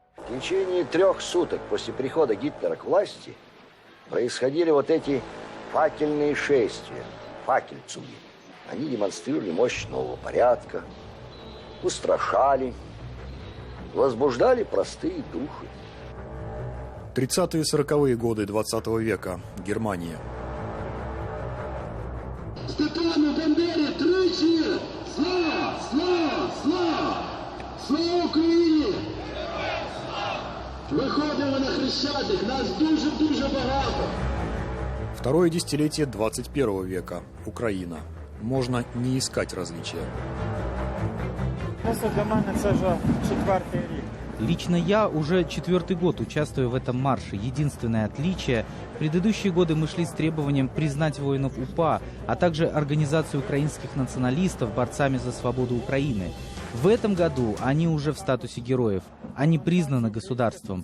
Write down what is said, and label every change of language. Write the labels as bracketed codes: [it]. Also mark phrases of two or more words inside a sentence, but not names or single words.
[ru] В течение 3 суток после прихода Гитлера к власти происходили вот эти факельные шествия, факельцуги. Они демонстрировали мощь нового порядка, устрашали, возбуждали простые души. 30-е и 40-е годы 20 века. Германия. [uk] Степану Бандері тричі! Слава! Слава! Слава! Слава Україні! Виходимо на Хрещатик, нас дуже багато! [ru] Второе десятилетие 21 века. Украина. Можно не искать различия. [uk] Просто для мене це вже 4-й рік. [ru] Лично я уже 4-й год участвую в этом марше. Единственное отличие – в предыдущие годы мы шли с требованием признать воинов УПА, а также организацию украинских националистов борцами за свободу Украины. В этом году они уже в статусе героев. Они признаны государством.